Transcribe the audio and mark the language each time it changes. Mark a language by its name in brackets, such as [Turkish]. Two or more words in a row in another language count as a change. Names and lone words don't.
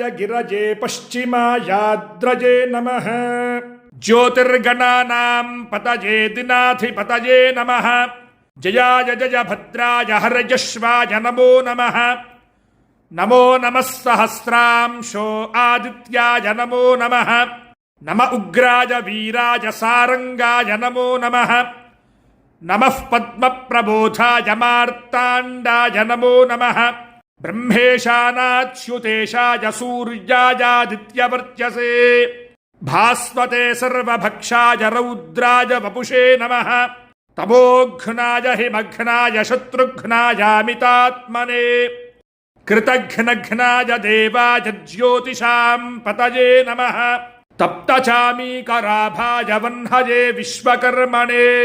[Sanskrit] गिरजे पश्चिमायाद्रजे नमः ज्योतिर्गणानां पतये दिनाधिपतये नमः जयाय जय भद्राय हरयश्वाय नमो नमः नमो नमः सहस्रांशो आदित्याय नमो नमः नम उग्राय वीराय सारंगाय नमो नमः नमः पद्मप्रबोधाय मार्ताण्डाय नमो नमः బ్రహ్మేశానాచ్యుతేశాయ సూర్యాయాదిత్యవర్చసే భాస్వతే సర్వభక్షాయ రౌద్రాయ వపుషే నమః తమోఘ్నాయ హిమఘ్నాయ శత్రుఘ్నాయామితాత్మనే కృతఘ్నఘ్నాయ దేవాయ జ్యోతిషాం పతయే నమః తప్తచామీకరాభాయ వహ్నయే విశ్వకర్మణే